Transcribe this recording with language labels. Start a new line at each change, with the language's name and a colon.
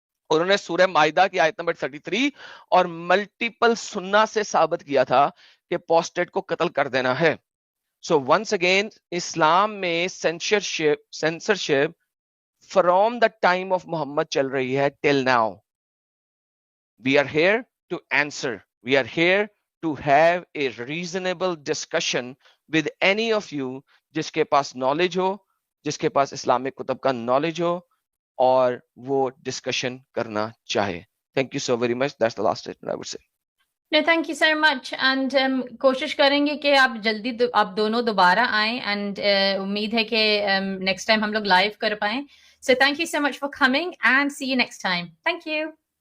Hindi: उन्होंने सूरह माइदा की आयत नंबर 33 और मल्टीपल सुन्ना से साबित किया था कि अपोस्टेट को कत्ल कर देना है. सो वंस अगेन इस्लाम में censorship
English: from the time of Muhammad
Hindi: चल रही है till now.
English: We are here to answer. We are here to have a reasonable discussion with any of you
Hindi: जिसके पास knowledge हो, जिसके पास इस्लामिक कुतुब का knowledge हो और वो discussion करना चाहे.
English: Thank you so very much. That's the last statement I would say. No, thank you so much.
Hindi: And कोशिश करेंगे कि आप जल्दी आप दोनों दोबारा आएं, and उम्मीद है कि next time हम लोग live कर पाएं.
English: So thank you so much for coming and see you next time. Thank you.